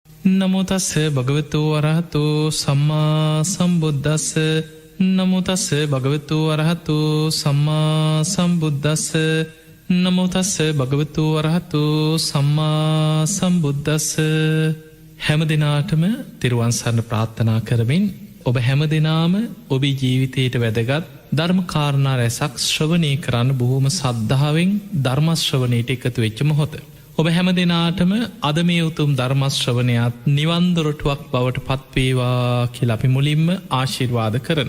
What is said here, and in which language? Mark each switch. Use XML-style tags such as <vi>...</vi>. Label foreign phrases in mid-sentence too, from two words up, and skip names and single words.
<pi>නමෝ තස්ස භගවතු වරහතු සම්මා සම්බුද්දස්ස නමෝ තස්ස භගවතු වරහතු සම්මා සම්බුද්දස්ස නමෝ තස්ස භගවතු වරහතු සම්මා සම්බුද්දස්ස</pi> <si>හැම දිනාටම තෙරුවන් සරණ ප්‍රාර්ථනා කරමින් ඔබ හැම දිනාම ඔබේ ජීවිතයට වැදගත් ධර්ම කාරණා රැසක් ශ්‍රවණය කරන්න බොහොම සද්ධාවෙන් ධර්ම ශ්‍රවණයට එකතු වෙච්ච මොහොත. ඔබ හැම දෙනාටම අද මේ උතුම් ධර්ම ශ්‍රවණයත් නිවන් දොරටුවක් බවට පත්වේවා කියලා අපි මුලින්ම ආශිර්වාද කරනවා.</si>